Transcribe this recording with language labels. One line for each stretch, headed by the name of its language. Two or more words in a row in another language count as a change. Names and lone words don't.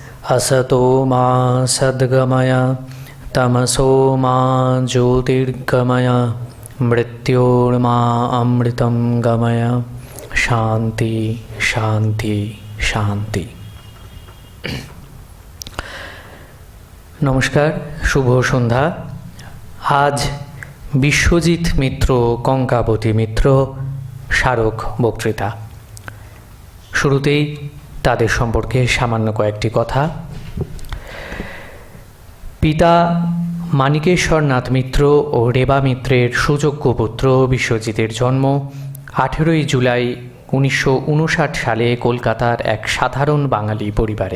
Sanskrit: असतो मा सद्गमय तमसो मा ज्योतिर्गमय मृत्योर्मा अमृतं गमय शांति शांति शांति।
Bangla: নমস্কার, শুভ সন্ধ্যা। आज বিশ্বজিৎ মিত্র, কঙ্কাবতী মিত্র স্মারক বক্তৃতা। শুরুতেই তাদের সম্পর্কে সামান্য কয়েকটি কথা। পিতা মানিকেশ্বরনাথ মিত্র ও রেবা মিত্রের সুযোগ্য পুত্র বিশ্বজিতের জন্ম 18 জুলাই 1959 সালে কলকাতার এক সাধারণ বাঙালি পরিবারে।